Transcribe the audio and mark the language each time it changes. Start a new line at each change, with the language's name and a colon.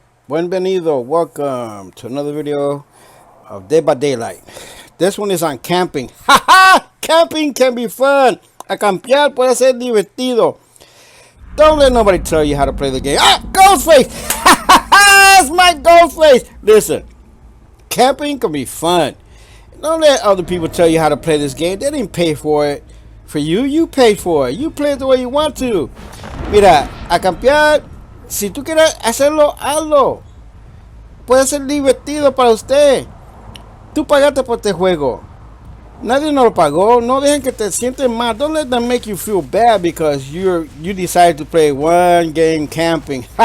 Spanish: Bienvenido,
English: welcome to another video of Day by Daylight. This one is on camping. Haha! Camping can be fun.
Spanish: Acampar puede ser divertido.
English: Don't let nobody tell you how to play the game. Ah! Ghostface! It's my Ghostface! Listen, camping can be fun. Don't let other people tell you how to play this game. They didn't pay for it. For you, you paid for it. You play it the way you want to.
Spanish: Mira, acampar, si tú quieres hacerlo, hazlo. Puede ser divertido para usted. Tú pagaste por este juego. Nadie nos lo pagó. No dejen que te sienten mal.
English: Don't let them make you feel bad because you decided to play one game camping.